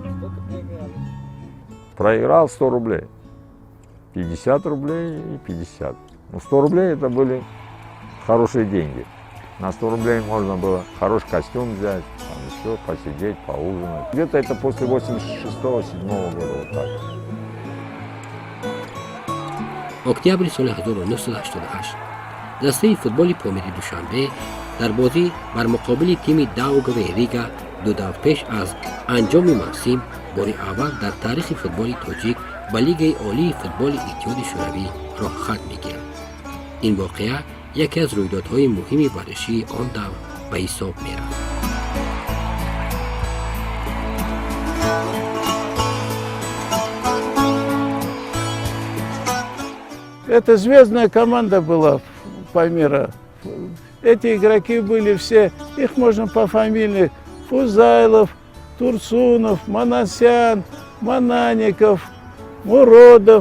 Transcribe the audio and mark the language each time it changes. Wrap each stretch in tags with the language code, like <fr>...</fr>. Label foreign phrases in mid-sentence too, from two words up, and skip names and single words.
<ru>Проиграл 100 рублей. 50 рублей и 50. Ну, 100 рублей это были хорошие деньги. На 100 рублей можно было хороший костюм взять, там еще посидеть, поужинать. Где-то это после 86-7 года вот так.</ru> <tg>октябрь соли 1988 дастаи футболи Помири Душанбе дар бозӣ бар муқобили тими Даугаве Рига 2 давр пеш аз анҷоми мавсим бори аввал дар таърихи футболи тоҷик ба Лигаи олии футболи Иттиҳоди Шӯравӣ роҳ хат мегирад. ин воқеа яке аз рӯйдодҳои муҳими варзишии он давр ба ҳисоб мерафт.</tg> <ru>Это звездная команда была Памира. Эти игроки были все, их можно по фамилии: Фузайлов, Турсунов, Манасян, Манаников, Муродов.</ru>